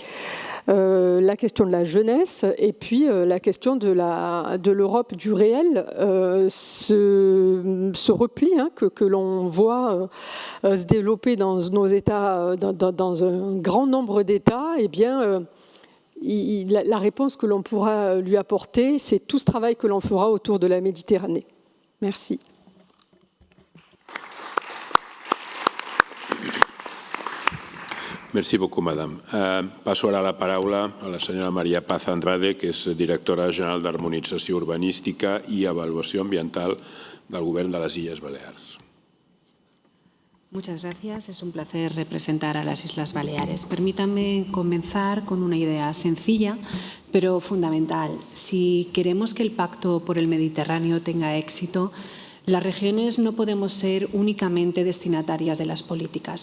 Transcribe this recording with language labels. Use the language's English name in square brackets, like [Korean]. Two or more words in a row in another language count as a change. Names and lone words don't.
[French] La question de la jeunesse et puis la question de l'Europe du réel, ce repli que l'on voit se développer dans nos États, dans un grand nombre d'États, eh bien, la réponse que l'on pourra lui apporter, c'est tout ce travail que l'on fera autour de la Méditerranée. Merci. Merci beaucoup, madame. [Catalan] Passo ara la paraula a la senyora Maria Paz Andrade, que és directora general d'Harmonització Urbanística i Avaluació Ambiental del Govern de les Illes Balears. [Spanish] Muchas gracias. Es un placer representar a las Islas Baleares. Permítanme comenzar con una idea sencilla, pero fundamental. Si queremos que el Pacto por el Mediterráneo tenga éxito, las regiones no podemos ser únicamente destinatarias de las políticas.